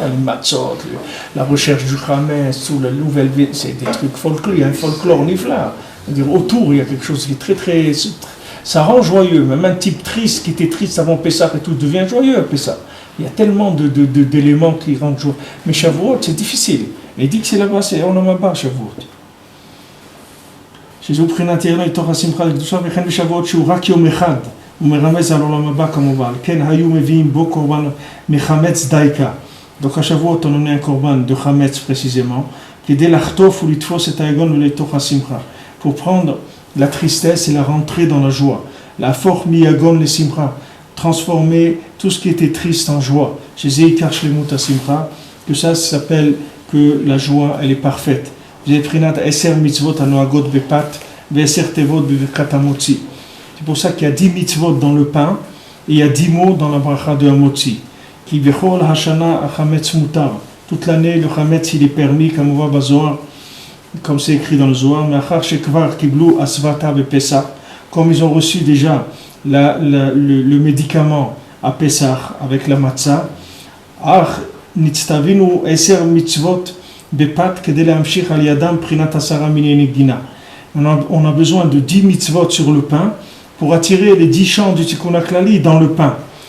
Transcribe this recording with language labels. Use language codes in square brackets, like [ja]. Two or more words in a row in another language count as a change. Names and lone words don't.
[fr] Les matzot, la recherche du Hametz, sous la nouvelle vie, c'est des trucs folkloriques. Il y a un folklore nifla. C'est-à-dire, autour, il y a quelque chose qui est très, très. Ça rend joyeux. Même un type triste qui était triste avant Pessah et tout devient joyeux à Pessah. Il y a tellement d'éléments qui rendent joyeux. Mais Shavuot, c'est difficile. Il dit que c'est là-bas, c'est on n'en a pas, Shavuot. [he] שזהו בחינת ירנה לתוך השמחה לקדושה וכן בשבועות שהוא רק יום אחד הוא מרמז על עולם הבא כמובן כן היו מביאים בו קורבן מחמץ [fr] דייקה donc השבועות on en est un corban de חמץ précisément [he] כדי לחטוף ולתפוס את היגון ולתוך השמחה [fr] pour prendre la tristesse et la rentrer dans la joie [he] להפוך מיגון לשמחה [fr] transformer tout ce qui était triste en joie [he] שזה עיקר שלמות השמחה [fr] que ça s'appelle que la joie elle est parfaite c'est pour ça qu'il y a 10 mitzvot dans le pain et il y a 10 mots dans la bracha de Hamotzi. Toute l'année, le Hametz il est permis, comme on voit Bazohar, comme c'est écrit dans le Zohar, comme ils ont reçu déjà le médicament à Pessah avec la matzah, on a besoin de 10 mitzvot sur le pain pour attirer les 10 chants du Tikkun HaKlali dans le pain.